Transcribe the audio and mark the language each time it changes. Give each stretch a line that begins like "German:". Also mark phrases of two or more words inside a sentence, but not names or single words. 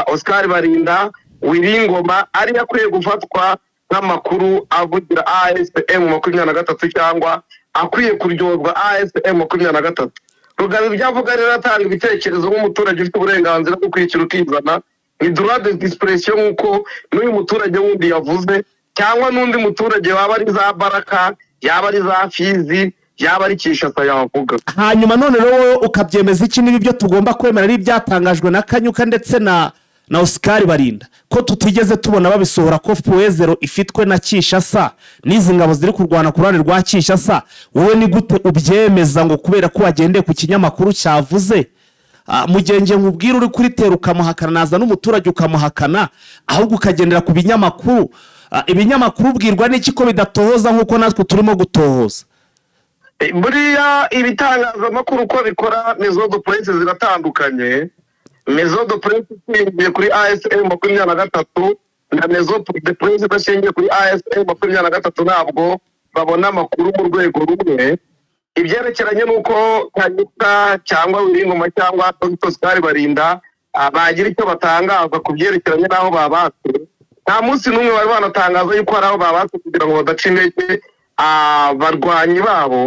Kinyarwanda: Oscar Barinda, Wiringoma ari yakwiye gufatwa nk'amakuru avugira AFM 23 cyangwa akwiye kuryozwa AFM 23. Rugabo byavuga rero atanga ibitekerezo nk'umuturage ufite uburenganzira bwo kwicira ukizana, ni
French: droit de discrétion
Kinyarwanda: nk'uko n'uyu muturage wundi yavuze, cyangwa n'undi muturage waba ari za Baraka, yaba ari za Fizi, yaba ari Kinshasa yavuga. Hanyuma none rero ukabyemeza iki niba ibyo tugomba kwemera ari ibyatangajwe na Kanyuka ndetse na Oscar Barinda, ko tutigeze tubona babisohora ko Puezero ifitwe na Kinshasa n'izi ngabo ziri kurwana ku ruhande rwa Kinshasa? Wowe ni gute ubyemeza ngo kubera ko wagendeye ku kinyamakuru cyavuze? Mugenge nkubwira uri kuri tera ukamuhakana, naza n'umuturage ukamuhakana, ahubwo ukagendera ku binyamakuru. Ibinyamakuru ubwirwa n'iki ko bidatohoza nk'uko natwe turimo gutohoza? Buriya ibitangazamakuru uko bikora
French: mezo de presse
Kinyarwanda: ziratandukanye.
French: Mezo de presse
Kinyarwanda: ishingiye kuri AFM 23 na
French: mezo de presse
Kinyarwanda: idashingiye kuri AFM 23 ntabwo babona amakuru mu rwego rumwe. Ibyerekeranye n'uko Kanyuka cyangwa Wiringoma cyangwa Dr. Oscar Barinda bagira icyo batangaza ku byerekeranye n'aho babatse. Nta munsi n'umwe bari banatangaza yuko hari aho babatse kugira ngo badaca intege abarwanyi babo.